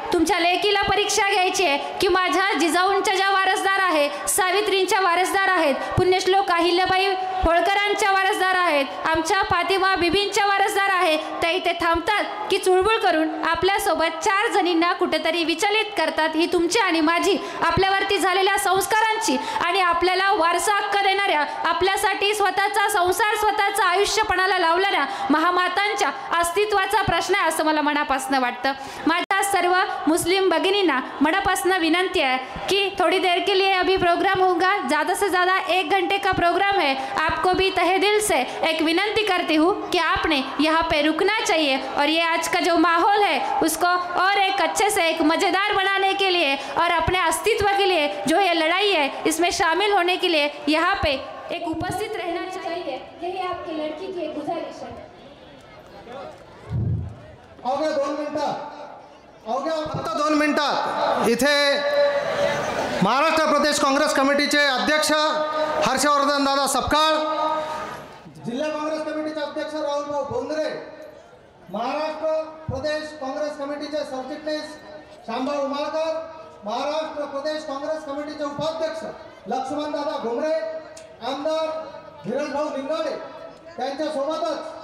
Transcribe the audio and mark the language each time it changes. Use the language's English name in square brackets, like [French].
[Marathi] तुमच्या लेकीला परीक्षा घ्यायची आहे की माझ्या जिजाऊंच्या ज्या वारसदार आहे, सावित्रींच्या वारसदार आहेत, पुण्यश्लोक अहिल्याबाई होळकरांच्या वारसदार आहेत, आमच्या फातिमा बिबींच्या वारसदार आहेत, त्या इथे थांबतात की चुळबुळ करून आपल्यासोबत 4 जणींना कुठेतरी विचलित करतात. ही तुमची आणि माझी आपल्यावरती झालेल्या संस्कारांची आणि आपल्याला वारसा हक्क देणाऱ्या, आपल्यासाठी स्वतःचा संसार, स्वतःचं आयुष्यपणाला लावणाऱ्या महामातांच्या अस्तित्वाचा प्रश्न आहे असं मला मनापासून वाटतं. माझ्या सर्व मुस्लिम भगिनींना मनापासून [Hindi] विनंती है कि थोड़ी देर के लिए अभी प्रोग्राम होगा, ज़्यादा से ज़्यादा 1 घंटे का प्रोग्राम है. आपको भी तहे दिल से एक विनंती करती हूँ कि आपने यहाँ पे रुकना चाहिए और ये आज का जो माहौल है उसको और एक अच्छे से एक मज़ेदार बनाने के लिए और अपने अस्तित्व के लिए जो ये लड़ाई है इसमें शामिल होने के लिए यहाँ पे एक उपस्थित रहना चाहिए. यही आपकी लड़की की एक गुजारिश है. [Marathi] अवघ्या 2 मिनिटात इथे महाराष्ट्र प्रदेश काँग्रेस कमिटीचे अध्यक्ष हर्षवर्धन दादा सपकाळ, जिल्हा काँग्रेस कमिटीचे अध्यक्ष राहुलभाऊ बोंद्रे, महाराष्ट्र प्रदेश काँग्रेस कमिटीचे सरचिटणीस शामभाऊ उमाळकर, महाराष्ट्र प्रदेश काँग्रेस कमिटीचे उपाध्यक्ष लक्ष्मण दादा घुमरे, आमदार धीरजभाऊ लिंगाडे, त्यांच्यासोबतच